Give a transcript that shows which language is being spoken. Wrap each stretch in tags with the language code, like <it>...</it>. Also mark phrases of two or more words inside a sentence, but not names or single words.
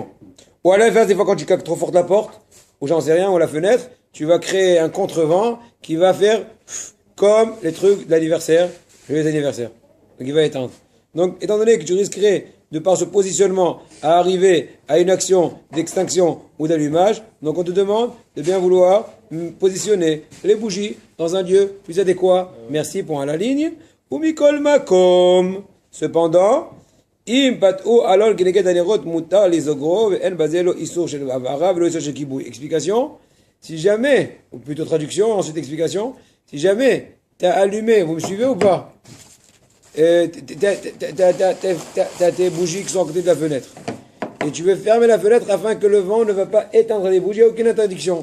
<fr>Ou à l'inverse, des fois quand tu claques trop fort la porte, ou j'en sais rien, ou la fenêtre, tu vas créer un contre-vent qui va faire comme les trucs d'anniversaire, joyeux anniversaire. Donc il va éteindre. Donc, étant donné que tu risquerais, de par ce positionnement, à arriver à une action d'extinction ou d'allumage, donc on te demande de bien vouloir positionner les bougies dans un lieu plus adéquat. Merci pour la ligne.</fr> <he>ומכל מקום. Cependant, אם פתוח חלון כנגד הנרות מותר לסגרו ואין בזה לא איסור של הבערה ולא איסור של כיבוי.</he> <fr>Explication. Si jamais, ou plutôt traduction, ensuite explication. Si jamais t'as allumé, vous me suivez ou pas? T'as tes bougies qui sont à côté de la fenêtre. Et tu veux fermer la fenêtre afin que le vent ne va pas éteindre les bougies, aucune interdiction.</fr>